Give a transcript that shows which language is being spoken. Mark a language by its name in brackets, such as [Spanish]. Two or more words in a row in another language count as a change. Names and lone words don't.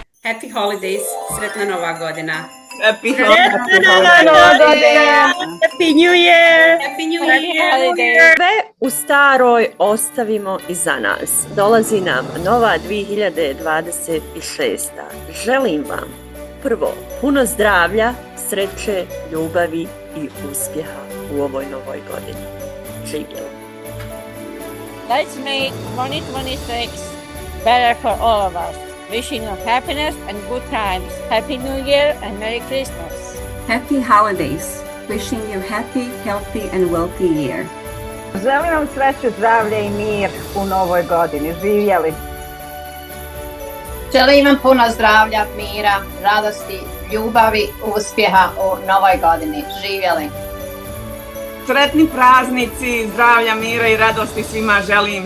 [English] Happy holidays, [Croatian] sretna nova godina. [English] Happy [Croatian] Sretna nova godina! [English] Happy New Year! Happy New Happy Year! New Year! [Croatian] Sve u staroj ostavimo iza nas. Dolazi nam nova 2026. Želim vam prvo puno zdravlja, sreće, ljubavi i uspjeha u ovoj novoj godini. Živjeli! [English] Let's make 2026 better for all of us. Wishing you happiness and good times. Happy New Year and Merry Christmas. Happy holidays. Wishing you happy, healthy and wealthy year. [Croatian] Želim vam sreću, zdravlje i mir u novoj godini. Živjeli! Želim vam puno zdravlja, mira, radosti, ljubavi, uspjeha u novoj godini. Živjeli! Sretni praznici, zdravlja, mira i radosti svima želim.